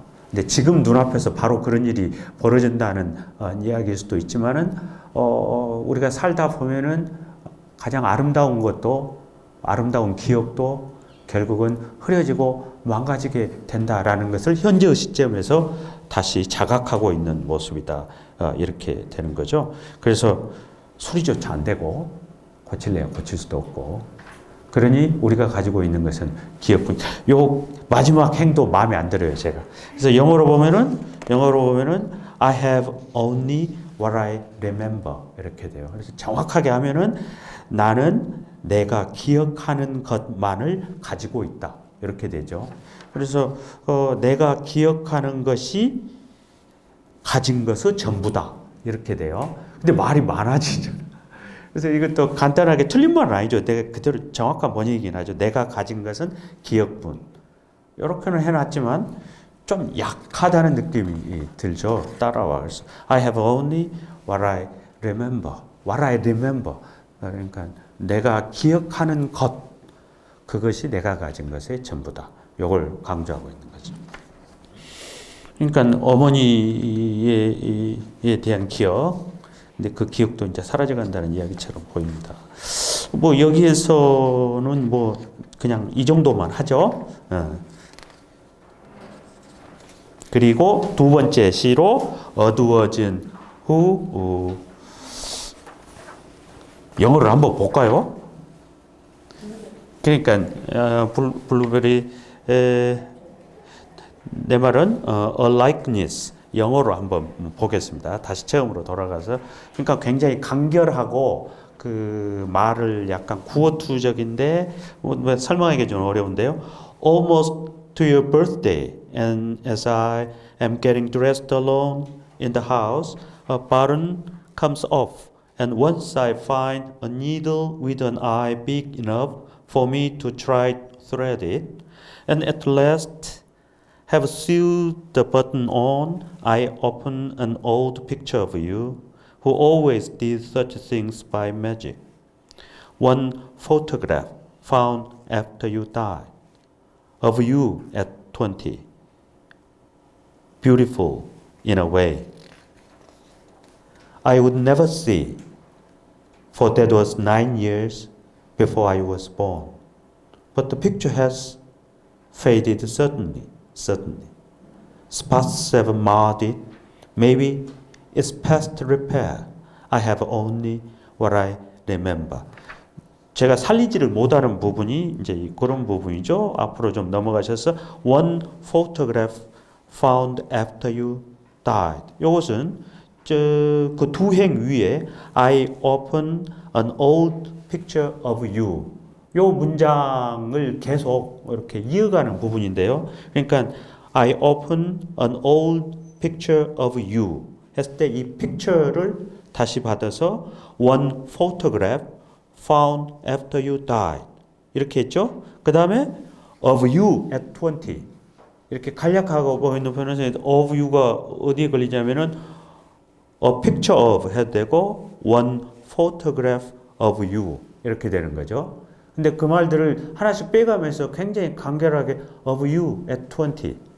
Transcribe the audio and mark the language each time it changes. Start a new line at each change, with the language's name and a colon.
Korean: 근데 지금 눈앞에서 바로 그런 일이 벌어진다는 이야기일 수도 있지만은 우리가 살다 보면은 가장 아름다운 것도 아름다운 기억도 결국은 흐려지고 망가지게 된다라는 것을 현재의 시점에서 다시 자각하고 있는 모습이다. 이렇게 되는 거죠. 그래서 수리조차 안 되고 고칠래야 고칠 수도 없고 그러니 우리가 가지고 있는 것은 기억뿐. 요 마지막 행도 마음에 안 들어요, 제가.
English: 그래서 영어로 보면은 I have only what I remember 이렇게 돼요.
Korean: 그래서 정확하게 하면은 나는 내가 기억하는 것만을 가지고 있다. 이렇게 되죠. 그래서 내가 기억하는 것이 가진 것의 전부다. 이렇게 돼요. 근데 말이 많아지죠. 그래서 이것도 간단하게 틀린 말은 아니죠. 내가 그대로 정확한 번역이긴 하죠. 내가 가진 것은 기억뿐. 이렇게는 해놨지만 좀 약하다는 느낌이 들죠. 따라와.
English: 그래서 I have only what I remember. What I remember.
Korean: 그러니까 내가 기억하는 것. 그것이 내가 가진 것의 전부다. 이걸 강조하고 있는 거죠. 그러니까 어머니에 대한 기억. 근데 그 기억도 이제 사라져간다는 이야기처럼 보입니다. 뭐 여기에서는 뭐 그냥 이 정도만 하죠. 그리고 두 번째 시로 어두워진 후 영어를 한번 볼까요? 그러니까 블루베리 내 말은 a likeness 영어로 한번 보겠습니다. 다시 처음으로 돌아가서 그러니까 굉장히 간결하고 그 말을 약간 구어투적인데 뭐 설명하기 좀 어려운데요.
English: Almost to your birthday, and as I am getting dressed alone in the house, a button comes off, and once I find a needle with an eye big enough for me to try to thread it, and at last have sewed the button on, I open an old picture of you, who always did such things by magic. One photograph found after you died, of you at 20. Beautiful in a way. I would never see, for that was 9 years before I was born. But the picture has faded certainly. Spots have marred it. Maybe it's past repair. I have only what I remember.
Korean: 제가 살리지를 못하는 부분이 이제 그런 부분이죠.
English: 앞으로 좀 넘어가셔서 one photograph found after you died. 이것은 그 두 행 위에 I open an old picture of you.
Korean: 요 문장을 계속 이렇게 이어가는 부분인데요.
English: 그러니까 I open an old picture of you 했을 때 이 picture를 다시 받아서 one photograph found after you died 이렇게 했죠.
Korean: 그 다음에 of you at 20 이렇게 간략하고 보이는 표현에서 of you가 어디에 걸리냐면은 a picture of 해도 되고 one photograph of you 이렇게 되는 거죠. 근데 그 말들을 하나씩 빼가면서 굉장히 간결하게 of you at 20.